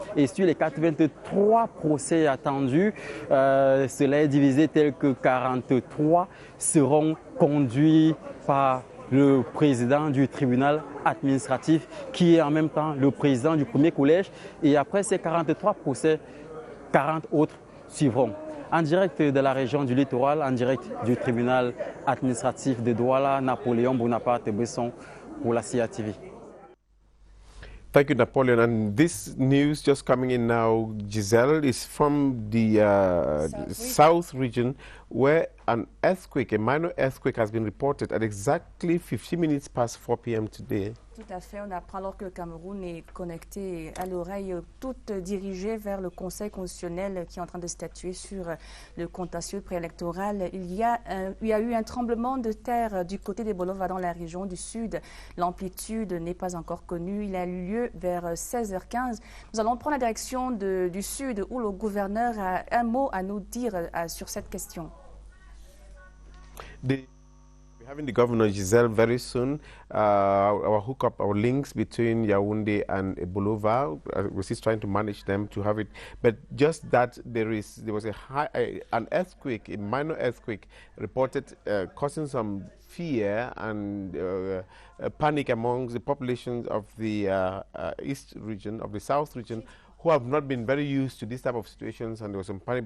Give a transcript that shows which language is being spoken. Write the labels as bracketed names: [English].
[French] Et sur les 83 procès attendus, cela est divisé tel que 43 seront conduits par le président du tribunal administratif qui est en même temps le président du premier collège. Et après ces 43 procès, 40 autres suivront. En direct de la région du littoral, en direct du tribunal administratif de Douala, Napoléon Bonaparte-Besson pour la CIATV. [English] Thank you, Napoleon. And this news just coming in now, Giselle, is from the South region, where an earthquake, a minor earthquake, has been reported at exactly 50 minutes past 4 p.m. today. [French] Tout à fait. On apprend alors que le Cameroun est connecté à l'oreille, toute dirigée vers le Conseil constitutionnel qui est en train de statuer sur le contentieux préélectoral. Il y a eu un tremblement de terre du côté des Bolova dans la région du sud. L'amplitude n'est pas encore connue. Il a eu lieu vers 16h15. Nous allons prendre la direction du sud où le gouverneur a un mot à nous dire sur cette question. [English] We're having the governor Giselle very soon. Our hookup, our links between Yaoundé and Bolova, we're still trying to manage them to have it. But just that there was an earthquake, a minor earthquake, reported causing some fear and panic amongst the populations of the east region, of the south region, who have not been very used to this type of situations, and there was some panic.